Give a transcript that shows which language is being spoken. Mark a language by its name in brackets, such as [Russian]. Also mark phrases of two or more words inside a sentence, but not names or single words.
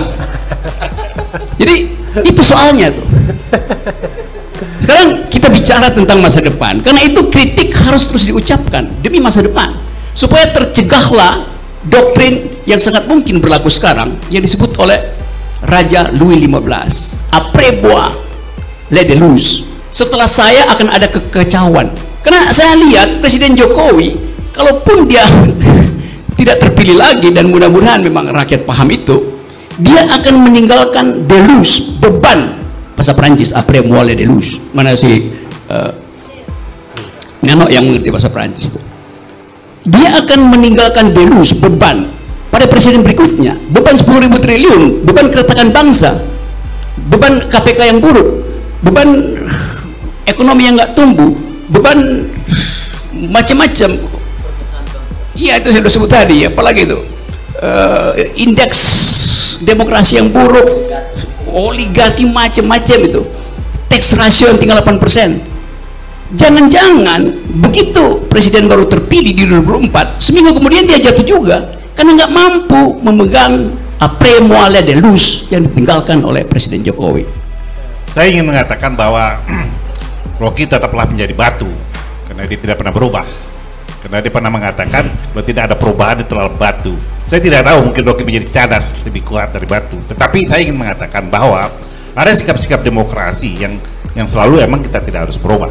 [Indonesian] Jadi itu soalnya tuh. Sekarang kita bicara tentang masa depan, karena itu kritik harus terus diucapkan demi masa depan, supaya tercegahlah doktrin yang sangat mungkin berlaku sekarang yang disebut oleh Raja Louis XV, [French] après moi les déluge. [Indonesian] Setelah saya akan ada kekacauan. Karena saya lihat Presiden Jokowi, kalaupun dia tidak terpilih lagi, dan mudah-mudahan memang rakyat paham itu, dia akan meninggalkan déluge, beban. Bahasa Perancis, [French] après moi les déluge. [Indonesian] Mana si Nano yang mengerti bahasa Perancis itu? Dia akan meninggalkan déluge, beban pada presiden berikutnya, beban 10.000 triliun, beban keretakan bangsa, beban KPK yang buruk, beban ekonomi yang nggak tumbuh, beban macam-macam. Iya, itu saya sudah sebut tadi. Apalagi itu indeks demokrasi yang buruk, oligarki macam-macam itu, [English] tax ratio [Indonesian] yang tinggal 8%. Jangan-jangan begitu presiden baru terpilih di 2004, seminggu kemudian dia jatuh juga karena nggak mampu memegang [French] après moi les déluge [Indonesian] yang ditinggalkan oleh Presiden Jokowi. Saya ingin mengatakan bahwa Rocky tetaplah menjadi batu karena dia tidak pernah berubah. Karena dia pernah mengatakan bahwa tidak ada perubahan itu adalah batu. Saya tidak tahu, mungkin Rocky menjadi cadas lebih kuat dari batu. Tetapi saya ingin mengatakan bahwa ada sikap-sikap demokrasi yang selalu emang kita tidak harus berubah.